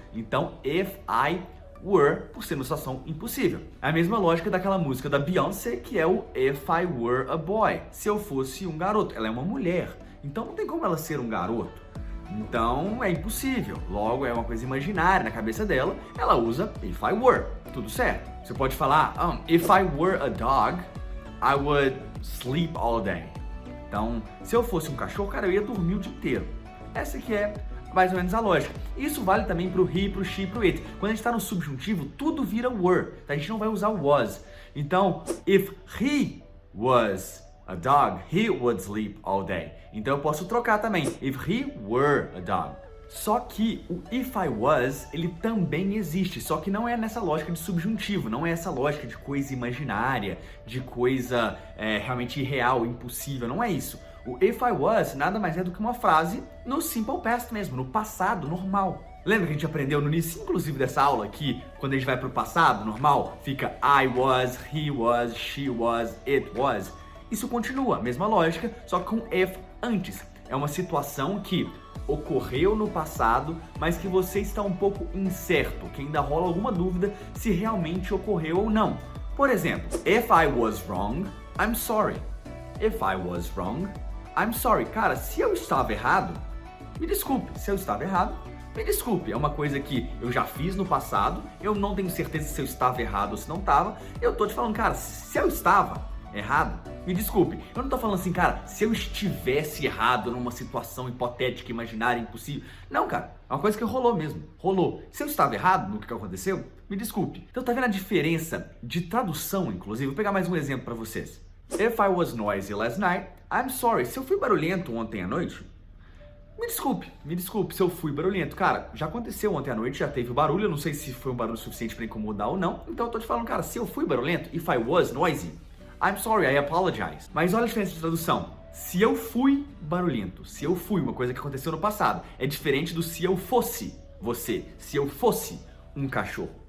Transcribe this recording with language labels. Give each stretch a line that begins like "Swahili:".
Portuguese: Então,
English: if I were,
Portuguese: por ser uma situação impossível. É a mesma lógica daquela música da Beyoncé, que é o If I Were a Boy. Se eu fosse um garoto. Ela é uma mulher. Então não tem como ela ser um garoto. Então é impossível. Logo, é uma coisa imaginária na cabeça dela. Ela usa
English: if I were.
Portuguese: Tudo certo. Você pode falar,
English: if I were a dog, I would sleep all day.
Portuguese: Então, se eu fosse um cachorro, cara, eu ia dormir o dia inteiro. Essa que é mais ou menos a lógica. Isso vale também pro he, pro she, pro it. Quando a gente tá no subjuntivo, tudo vira were. A gente não vai usar o was. Então,
English: if he was a dog, he would sleep all day.
Portuguese: Então eu posso trocar também.
English: If he were a dog.
Portuguese: Só que o
English: if I was,
Portuguese: ele também existe, só que não é nessa lógica de subjuntivo, não é essa lógica de coisa imaginária, de coisa realmente irreal, impossível, não é isso. O
English: if I was
Portuguese: nada mais é do que uma frase no simple past mesmo, no passado normal. Lembra que a gente aprendeu no início, inclusive, dessa aula, que quando a gente vai pro passado normal, fica
English: I was, he was, she was, it was.
Portuguese: Isso continua, a mesma lógica, só com if antes. É uma situação que ocorreu no passado, mas que você está um pouco incerto, que ainda rola alguma dúvida se realmente ocorreu ou não.
English: Por exemplo, if I was wrong, I'm sorry. If I was wrong, I'm sorry.
Portuguese: Cara, se eu estava errado, me desculpe. Se eu estava errado, me desculpe. É uma coisa que eu já fiz no passado, eu não tenho certeza se eu estava errado ou se não estava. Eu tô te falando, cara, se eu estava errado, me desculpe. Eu não tô falando assim, cara, se eu estivesse errado numa situação hipotética, imaginária, impossível. Não, cara, é uma coisa que rolou mesmo. Rolou. Se eu estava errado no que aconteceu, me desculpe. Então tá vendo a diferença de tradução, inclusive? Vou pegar mais um exemplo pra vocês.
English: If I was noisy last night, I'm sorry.
Portuguese: Se eu fui barulhento ontem à noite, me desculpe se eu fui barulhento. Cara, já aconteceu ontem à noite, já teve barulho, eu não sei se foi um barulho suficiente pra incomodar ou não. Então eu tô te falando, cara, se eu fui barulhento,
English: if I was noisy, I'm sorry, I apologize.
Portuguese: Mas olha a diferença de tradução. Se eu fui barulhento, se eu fui uma coisa que aconteceu no passado, é diferente do se eu fosse você, se eu fosse um cachorro.